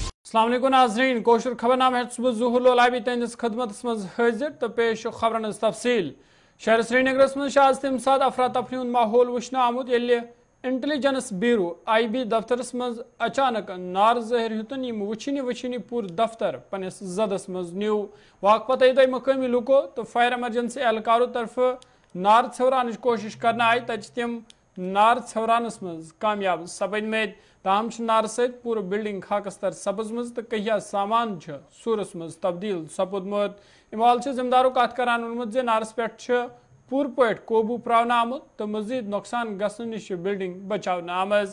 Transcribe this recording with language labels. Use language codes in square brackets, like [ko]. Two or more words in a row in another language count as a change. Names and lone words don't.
[ar] السلام عليكم [ks] नाज़रीन, कोशर खबरनामा है सुबह ज़ुहर लोलाबी तहस खदमत मज हाजिर तो पेश खबरन तफसील। शहर श्रीनगरस मज आज तम सात अफरा तफरी हुंद माहौल वुचन आमुत येल्ले इंटेलिजेंस ब्यूरो IB दफ्तरस मज अचानक नार जहर हेतुन यम वुचनी पूर दफ्तर पनिस जदस मज न्यू। वाक पत तय मकामी लुको तो [en] fire emergency [ks] एहलकारों तरफ नार छवरान कोशिश करना आई तच तम नार छवरानस मज कामयाब सपदमेत। ताहम नार सत पूरा बिल्डिंग खाकस तर सपजम तो कहिया सामान सूरस मज तब्दील सपुदमुत। इमाल जिम्मेदारों कत करान वोनमुत जे नारस पे पूर पे काबू प्रावन आमुत तो मजीद नुकसान गसन निश बिल्डिंग बचावन आमज।